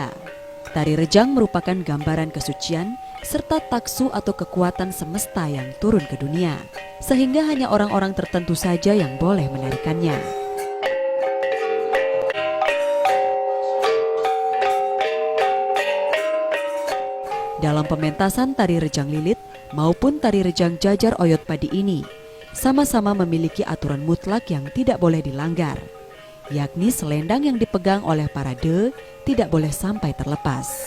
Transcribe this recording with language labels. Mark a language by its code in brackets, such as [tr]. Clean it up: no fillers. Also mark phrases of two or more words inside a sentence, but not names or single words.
[id] Tari rejang merupakan gambaran kesucian serta taksu atau kekuatan semesta yang turun ke dunia, sehingga hanya orang-orang tertentu saja yang boleh menarikannya. Dalam pementasan tari rejang lilit maupun tari rejang jajar oyod padi ini, sama-sama memiliki aturan mutlak yang tidak boleh dilanggar, yakni selendang yang dipegang oleh parade tidak boleh sampai terlepas.